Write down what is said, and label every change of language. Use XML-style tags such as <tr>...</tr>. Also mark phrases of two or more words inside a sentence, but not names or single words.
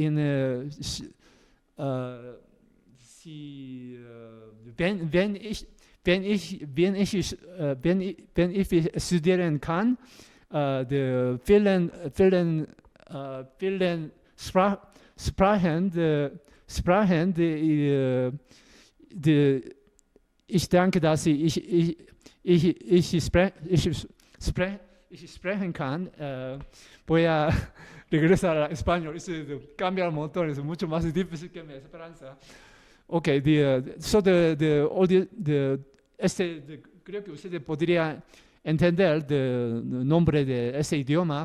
<de>wenn ich studieren kann, die vielen Sprachen, ich denke, dass ich sprechen kann.</de> <es>Voy a regresar a español. Cambia un montón, es mucho más difícil que mi esperanza. Ok, creo que ustedes podrían entender el nombre de ese idioma.</es>